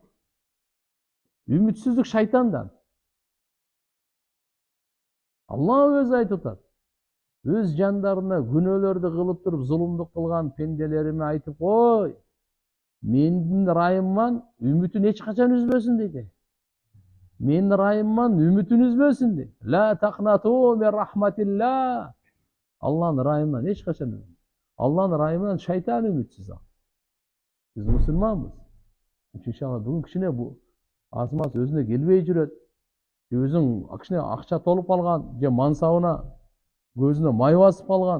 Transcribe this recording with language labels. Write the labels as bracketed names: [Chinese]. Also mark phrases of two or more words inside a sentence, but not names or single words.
[Kyrgyz] Үмүтсүздүк шайтандан. Алла өзү айтып атат. Өз жандарына күнөөлөрдү кылып туруп, зулумдук кылган пенделериме айтып кой. Менин райымдан үмүтүн эч качан үзбөсүн дейт. Менин райымдан үмүтүн үзбөсүн дейт. [Arabic] لا تقنطوا من رحمة الله. [Kyrgyz] Алланын райымынан эч качан. Алланын райымынан шайтан үмүтсүз ал. Биз мусулманбыз. Иншалла бүгүн кичине бу азмат өзүнө келбей жүрөт. Өзүң кичине акча толуп калган, же мансабына көзүнө май басып калган.